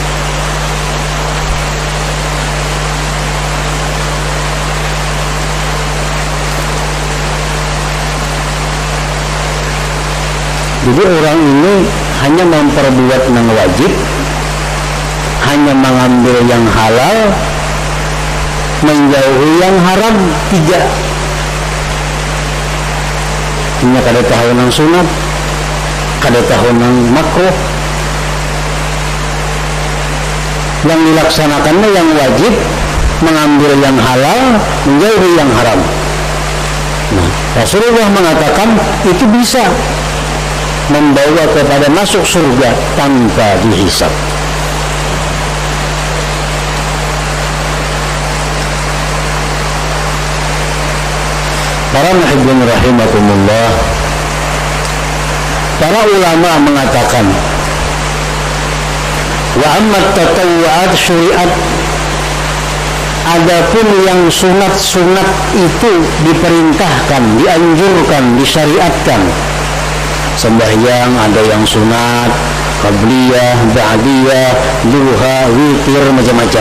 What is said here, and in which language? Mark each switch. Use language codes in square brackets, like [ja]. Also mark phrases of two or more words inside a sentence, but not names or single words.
[id] Jadi orang ini hanya memperbuat yang wajib, hanya mengambil yang halal, menjauhi yang haram, tidak. [bjn] Hanya kada tahu nang sunat, kada tahu nang makruh. [id] Yang dilaksanakannya yang wajib, mengambil yang halal, menjauhi yang haram. Nah, Rasulullah mengatakan itu bisa membawa kepada masuk surga tanpa dihisab. Para muhibbin rahimakumullah, para ulama mengatakan, [ar] وأما تطوعات شرعت, [id] adapun yang sunat-sunat itu diperintahkan, dianjurkan, disyariatkan. Sembahyang ada yang sunat, qabliyah, ba'diyah, duha, witir, macam-macam.